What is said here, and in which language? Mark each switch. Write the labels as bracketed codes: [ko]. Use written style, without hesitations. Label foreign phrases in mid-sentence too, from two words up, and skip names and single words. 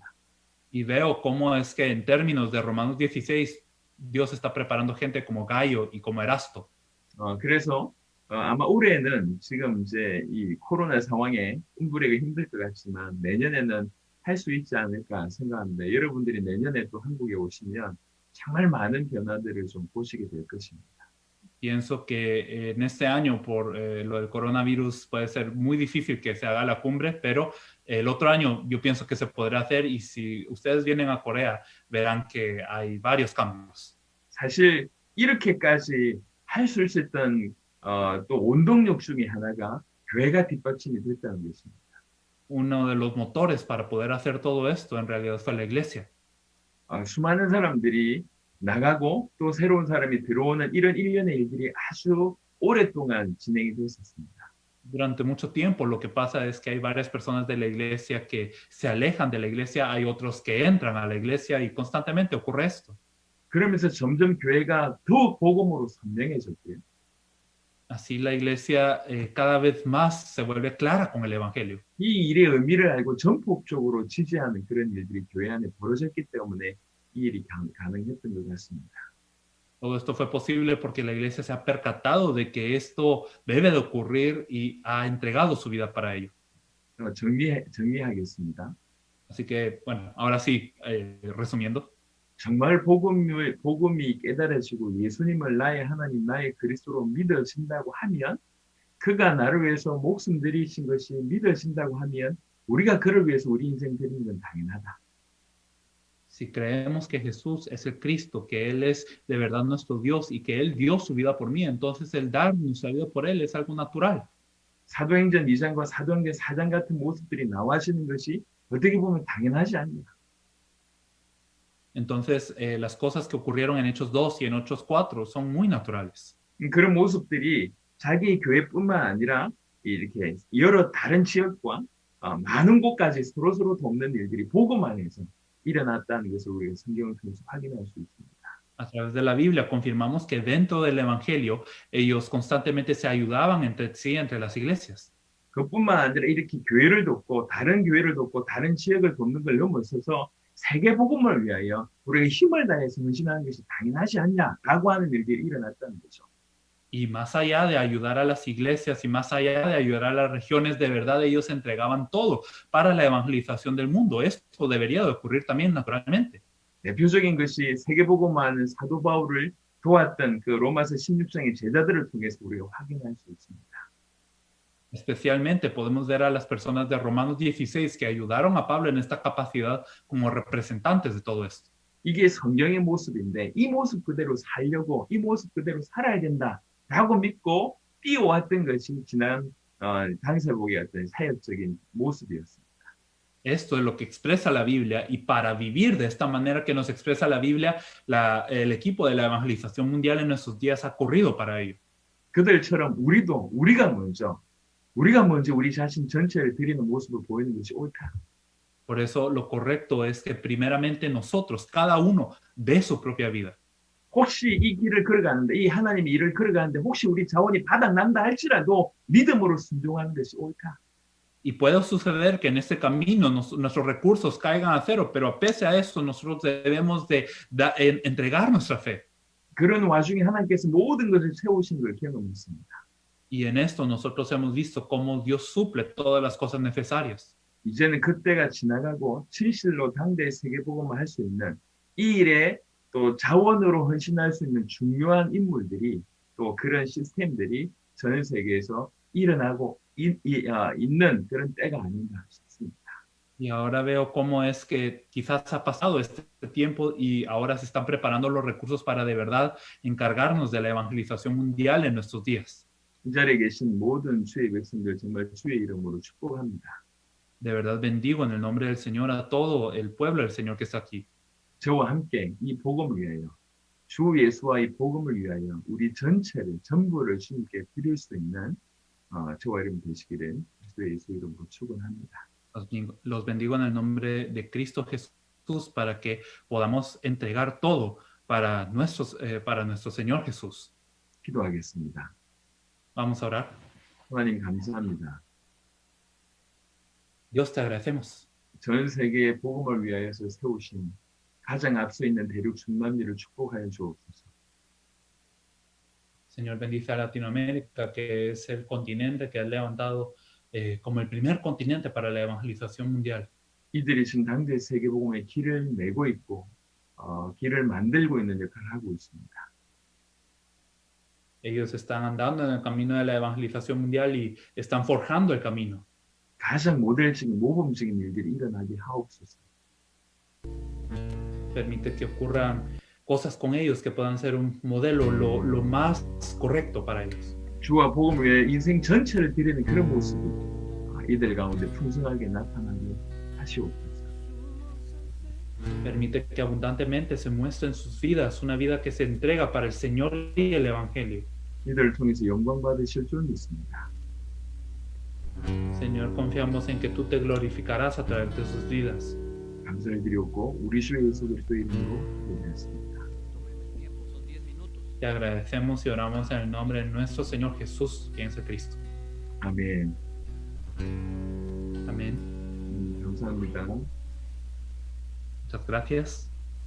[es] Y veo cómo es que en términos de Romanos 16, Dios está preparando gente como Gallo y como Erasto. [ko] 그래서 아마 올해는 지금 이제 이 코로나 상황에 꿈부리가 힘들 것 같지만 내년에는 할 수 있지 않을까 생각합니다. 여러분들이 내년에 또 한국에 오시면 정말 많은 변화들을 좀 보시게 될 것입니다. [es] Pienso que en este año, por lo del coronavirus, puede ser muy difícil que se haga la cumbre, pero el otro año yo pienso que se podrá hacer y si ustedes vienen a Corea, verán que hay varios cambios. [ko] 사실 이렇게까지 할 수 있었던 또 원동력 중에 하나가 교회가 뒷받침이 됐다는 것입니다. [es] Uno de los motores para poder hacer todo esto en realidad fue la iglesia. [ko] 수많은 사람들이 나가고 또 새로운 사람이 들어오는 이런 일련의 일들이 아주 오랫동안 진행이 됐었습니다. [es] Durante mucho tiempo lo que pasa es que hay varias personas de la iglesia que se alejan de la iglesia, hay otros que entran a la iglesia y constantemente ocurre esto. [ko] 그러면서 점점 교회가 더 복음으로 선명해졌고요. [es] Así la iglesia cada vez más se vuelve clara con el evangelio. [ko] 이 일의 의미를 알고 전폭적으로 지지하는 그런 일들이 교회 안에 벌어졌기 때문에 이 일이 가능했던 것 같습니다. [es] Todo esto fue posible porque la iglesia se ha percatado de que esto debe de ocurrir y ha entregado su vida para ello. [ko] 정리하겠습니다. [es] Así que, bueno, ahora sí, resumiendo. [ko] 정말 복음이 깨달아지고 예수님을 나의 하나님, 나의 그리스도로 믿어진다고 하면 그가 나를 위해서 목숨 들이신 것이 믿어진다고 하면 우리가 그를 위해서 우리 인생 드리는 건 당연하다. [es] Si creemos que Jesús es el Cristo, que Él es de verdad nuestro Dios y que Él dio su vida por mí, entonces el dar nuestra vida por Él es algo natural. [ko] 사도행전 2장과 사도행전 4장 같은 모습들이 나와지는 것이 어떻게 보면 당연하지 않냐. [es] Entonces, las cosas que ocurrieron en Hechos 2 y en Hechos 4 son muy naturales. [ko] 그런 모습들이 자기 교회뿐만 아니라 이렇게 여러 다른 지역과 많은 곳까지 서로 돕는 일들이 복음 안에서 일어났다는 것을 우리가 성경을 통해서 확인할 수 있습니다. [es] A través de la Biblia confirmamos que dentro del Evangelio ellos constantemente se ayudaban entre sí, entre las iglesias. [ko] 그뿐만 아니라 이렇게 교회를 돕고 다른 교회를 돕고 다른 지역을 돕는 걸 넘어서서 세계 복음을 위하여 우리가 힘을 다해서 헌신하는 것이 당연하지 않냐라고 하는 일들이 일어났다는 거죠. [es] Y más allá de ayudar a las iglesias y más allá de ayudar a las regiones, de verdad ellos entregaban todo para la evangelización del mundo. Esto debería de ocurrir también naturalmente. [ko] 대표적인 것이 세계 복음화하는 사도 바울을 도왔던 그 로마서 16장의 제자들을 통해서 우리가 확인할 수 있습니다. [es] Especialmente podemos ver a las personas de Romanos 16 que ayudaron a Pablo en esta capacidad como representantes de todo esto. [ko] 이게 성경의 모습인데 이 모습 그대로 살려고 이 모습 그대로 살아야 된다라고 믿고 뛰어왔던 것이 지난 당사복의 어떤 사역적인 모습이었습니다. [es] Esto es lo que expresa la Biblia y para vivir de esta manera que nos expresa la Biblia, el equipo de la evangelización mundial en nuestros días ha corrido para ello. [ko] 그들처럼 우리가 먼저 우리 자신 전체를 드리는 모습을 보이는 것이 옳다. [es] Por eso lo correcto es que primeramente nosotros, cada uno, dé su propia vida. [ko] 혹시 이 길을 걸어가는데 이 하나님의 일을 걸어가는데 혹시 우리 자원이 바닥난다 할지라도 믿음으로 순종하는 것이 옳다. [es] Y puede suceder que en este camino nuestros recursos caigan a cero, pero pese a eso nosotros debemos de entregar nuestra fe. [ko] 그런 와중에 하나님께서 모든 것을 채우신 걸 경험했습니다. [es] Y en esto nosotros hemos visto cómo Dios suple todas las cosas necesarias. [ko] 이제는 그때가 지나가고 진실로 당대의 세계복음을 할 수 있는 이 일에 또 자원으로 헌신할 수 있는 중요한 인물들이 또 그런 시스템들이 전 세계에서 일어나고 있는 그런 때가 아닌가 싶습니다. [es] Y ahora veo cómo es que quizás ha pasado este tiempo y ahora se están preparando los recursos para de verdad encargarnos de la evangelización mundial en nuestros días. [ko] 이 자리에 계신 모든 주의 백성들 정말 주의 이름으로 축복합니다. [es] De verdad bendigo en el nombre del Señor a todo el pueblo del Señor que está aquí. [ko] 저와 함께 이 복음을 위하여 주 예수와 이 복음을 위하여 우리 전체를 전부를 주님께 드릴 수 있는 저와 여러분 되시기를 그리스도 예수 이름으로 축원합니다. [es] Los bendigo en el nombre de Cristo Jesús para que podamos entregar todo para nuestro Señor Jesús. [ko] 기도하겠습니다. [es] Vamos a orar. [ko] 하나님 감사합니다. [es] Dios te agradecemos. [ko] 전 세계의 복음을 위하여서 세우신 가장 앞서 있는 대륙 중남미를 축복하여 주옵소서. [es] Señor, bendice a Latinoamérica, que es el continente que has levantado como el primer continente para la evangelización mundial. [ko] 이들이 지금 당대 세계복음의 길을 내고 있고 길을 만들고 있는 역할을 하고 있습니다. [es] Ellos están andando en el camino de la evangelización mundial y están forjando el camino. [ko] 가장 모델적인 모범적인 일들이 일어나게 하옵소서. [es] Permite que ocurran cosas con ellos que puedan ser un modelo lo más correcto para ellos. [ko] 주와 복음을 위해 인생 전체를 드리는 그런 모습이 이들 가운데 풍성하게 나타나게 하시옵소서. [es] Permite que abundantemente se muestre en sus vidas una vida que se entrega para el Señor y el Evangelio. [ko] 이들을 통해서 영광 받으실 줄 믿습니다. [es] Señor, confiamos en que tú te glorificarás a través de sus vidas. [ko] 감사를 드리옵고 우리 주 예수 그리스도 이름으로 기도했습니다. [es] Te agradecemos y oramos en el nombre de nuestro Señor Jesús, quien es el Cristo. [ko] 아멘. [es] Amén. [ko] 감사합니다. [es] Muchas gracias.